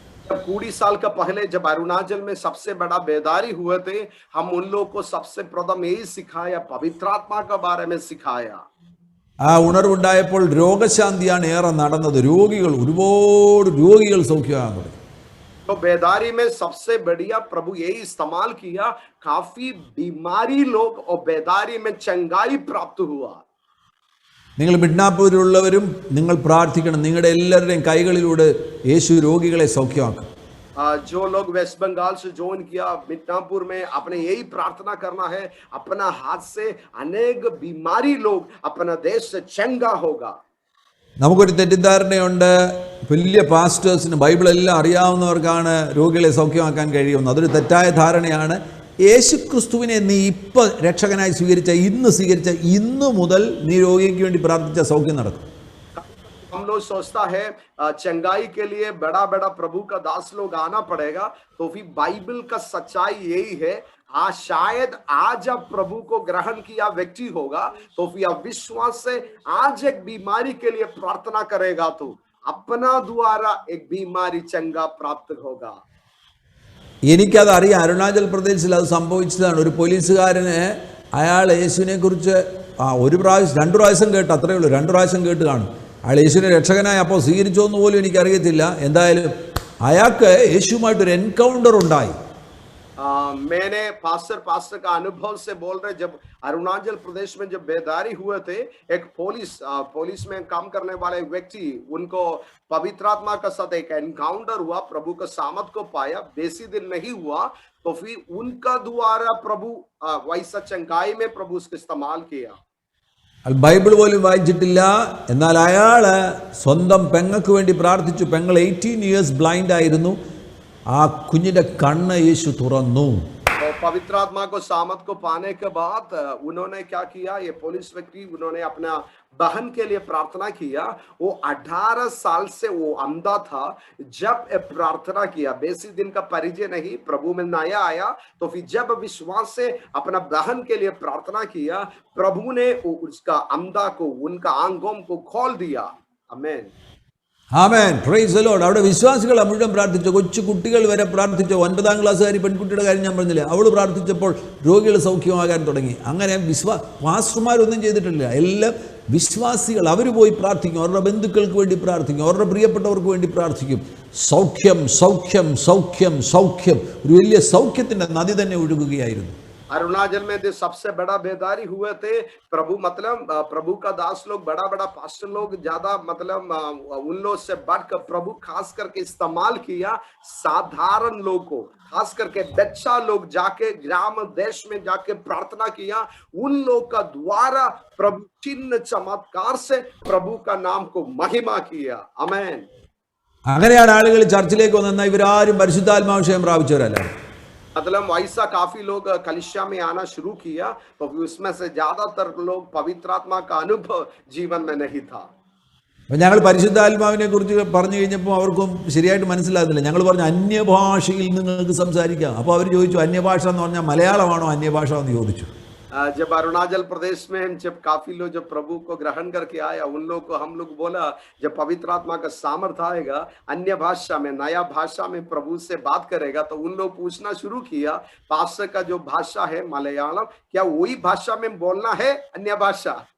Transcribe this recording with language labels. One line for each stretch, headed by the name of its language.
Hindi: जब 20 साल का पहले जब अरुणाचल में सबसे बड़ा बेदारी हुए थे, हम उन लोगों को सबसे प्रथम यही सिखाया, पवित्र आत्मा के बारे में सिखाया।
Malayalam: ആ ഉണർവുണ്ടായപ്പോൾ രോഗശാന്തിയാണ് ഏറെ നടന്നത്. ഒരുപാട് രോഗികൾ സൗഖ്യമാകാൻ തുടങ്ങി.
Hindi: तो बेदारी में सबसे बढ़िया प्रभु यही इस्तेमाल किया, काफी बीमारी लोग और बेदारी में चंगाई प्राप्त हुआ।
Malayalam: നിങ്ങൾ മിഡ്നാപ്പൂരിലുള്ളവരും നിങ്ങൾ പ്രാർത്ഥിക്കണം. നിങ്ങളുടെ എല്ലാവരുടെയും കൈകളിലൂടെ യേശു രോഗികളെ സൗഖ്യമാക്കും.
Hindi: जो लोग वेस्ट बंगाल से ज्वाइन किया मिदनापुर में, अपने यही प्रार्थना करना है, अपना हाथ से अनेक बीमारी लोग अपना देश से चंगा होगा।
Malayalam: നമുക്കൊരു തെറ്റിദ്ധാരണയുണ്ട്, വലിയ പാസ്റ്റേഴ്സിന് ബൈബിളെല്ലാം അറിയാവുന്നവർക്കാണ് രോഗികളെ സൗഖ്യമാക്കാൻ കഴിയുന്നത്. അതൊരു തെറ്റായ ധാരണയാണ്. യേശു ക്രിസ്തുവിനെ നീ ഇപ്പം രക്ഷകനായി സ്വീകരിച്ച ഇന്ന് മുതൽ നീ രോഗിക്ക് വേണ്ടി പ്രാർത്ഥിച്ച സൗഖ്യം നടക്കും.
Hindi: हम लोग सोचता है चंगाई के लिए बड़ा बड़ा प्रभु का दास लोग आना पड़ेगा, तो फिर बाइबल का सच्चाई यही है, शायद आज अब प्रभु को ग्रहण किया व्यक्ति होगा, तो फिर विश्वास से आज एक बीमारी के लिए प्रार्थना करेगा तो अपना द्वारा एक बीमारी चंगा प्राप्त होगा।
Malayalam: എനിക്കത് അറിയാം. അരുണാചൽ പ്രദേശിൽ അത് സംഭവിച്ചതാണ്. ഒരു പോലീസുകാരന് അയാൾ യേശുവിനെ കുറിച്ച് 2 പ്രാവശ്യം കേട്ട്, അത്രയേ ഉള്ളൂ, 2 പ്രാവശ്യം കേട്ട് കാണും. അയാൾ യേശുവിനെ രക്ഷകനായി അപ്പോൾ സ്വീകരിച്ചോന്ന് പോലും എനിക്കറിയത്തില്ല. എന്തായാലും അയാൾക്ക് യേശുവുമായിട്ടൊരു എൻകൗണ്ടർ ഉണ്ടായി.
Hindi: मैंने पास्टर का अनुभव से बोल रहे, जब अरुणाचल प्रदेश में जब बेदारी हुए थे, एक पुलिस में काम करने वाले व्यक्ति, उनको पवित्र आत्मा का साथ एक एनकाउंटर हुआ, प्रभु का सामर्थ को पाया, बेसी दिन नहीं हुआ, तो फिर उनका द्वारा प्रभु वैसा चंगाई में प्रभु उसका इस्तेमाल किया।
Malayalam: ബൈബിൾ പോലും വായിച്ചിട്ടില്ല. എന്നാൽ അയാൾ സ്വന്തം പെങ്ങൾക്ക് വേണ്ടി പ്രാർത്ഥിച്ചു. പെങ്ങൾ 18
English: years blind
Malayalam: ആയിരുന്നു. ആ കുഞ്ഞിന്റെ കണ്ണ് യേശു തുറന്നു.
Hindi: पवित्र आत्मा को सामर्थ को पाने के बाद उन्होंने क्या किया, ये पुलिस व्यक्ति, उन्होंने अपना बहन के लिए प्रार्थना किया। वो 18 साल से वो अंधा था। जब प्रार्थना किया, बेसी दिन का परिचय नहीं, प्रभु में नया आया, तो फिर जब विश्वास से अपना बहन के लिए प्रार्थना किया, प्रभु ने उसका अंधा को, उनका आंगों को खोल दिया। आमेन,
English: Amen, praise the lord.
Malayalam: അവിടെ വിശ്വാസികൾ മുഴുവൻ പ്രാർത്ഥിച്ചു. കൊച്ചു കുട്ടികൾ വരെ പ്രാർത്ഥിച്ചു. 9-ാം ക്ലാസ്സുകാരി പെൺകുട്ടിയുടെ കാര്യം ഞാൻ പറഞ്ഞില്ലേ, അവൾ പ്രാർത്ഥിച്ചപ്പോൾ രോഗികൾ സൗഖ്യമാകാൻ തുടങ്ങി. അങ്ങനെ പാസ്റ്റർമാരൊന്നും ചെയ്തിട്ടില്ല. എല്ലാം വിശ്വാസികൾ അവർ പോയി പ്രാർത്ഥിക്കും. അവരുടെ ബന്ധുക്കൾക്ക് വേണ്ടി പ്രാർത്ഥിക്കും, അവരുടെ പ്രിയപ്പെട്ടവർക്ക് വേണ്ടി പ്രാർത്ഥിക്കും. സൗഖ്യം സൗഖ്യം സൗഖ്യം സൗഖ്യം. ഒരു വലിയ സൗഖ്യത്തിൻ്റെ നദി തന്നെ ഒഴുകുകയായിരുന്നു.
Hindi: अरुणाचल में जो सबसे बड़ा बेदारी हुए थे, प्रभु मतलब प्रभु का दास लोग, बड़ा बड़ा पास्टर लोग, ज्यादा मतलब उन लोग से बढ़कर प्रभु खास करके इस्तेमाल किया साधारण लोग को, खास करके बच्चा लोग जाके ग्राम देश में जाके प्रार्थना किया। उन लोग का द्वारा प्रभु चिन्ह चमत्कार से प्रभु का नाम को महिमा किया। आमेन।
Malayalam: അങ്ങനെയാണ് ആളുകൾ ചർച്ചിലേക്ക് വന്നത്. ഇവരാരും പരിശുദ്ധാത്മാഭിഷേകം പ്രാപിച്ചവരല്ല.
Hindi: मतलब वैसा काफी लोग कलिसिया में आना शुरू किया, तो उसमें से ज्यादातर लोग पवित्र आत्मा का अनुभव जीवन में नहीं था।
Malayalam: ഞങ്ങൾ പരിശുദ്ധാത്മാവിനെ കുറിച്ച് പറഞ്ഞു കഴിഞ്ഞപ്പോൾ അവർക്കും ശരിയായിട്ട് മനസ്സിലാകുന്നില്ല. ഞങ്ങൾ പറഞ്ഞു അന്യഭാഷയിൽ നിങ്ങൾക്ക് സംസാരിക്കാം. അപ്പോൾ അവർ ചോദിച്ചു, അന്യഭാഷ എന്ന് പറഞ്ഞാൽ മലയാളമാണോ അന്യഭാഷ എന്ന് ചോദിച്ചു.
Hindi: जब अरुणाचल प्रदेश में जब काफी लोग जब प्रभु को ग्रहण करके आया, उन लोग को हम लोग बोला जब पवित्र आत्मा का सामर्थ आएगा, अन्य भाषा में, नया भाषा में प्रभु से बात करेगा, तो उन लोग पूछना शुरू किया पास्टर का जो भाषा है मलयालम, क्या वही भाषा में बोलना है अन्य भाषा?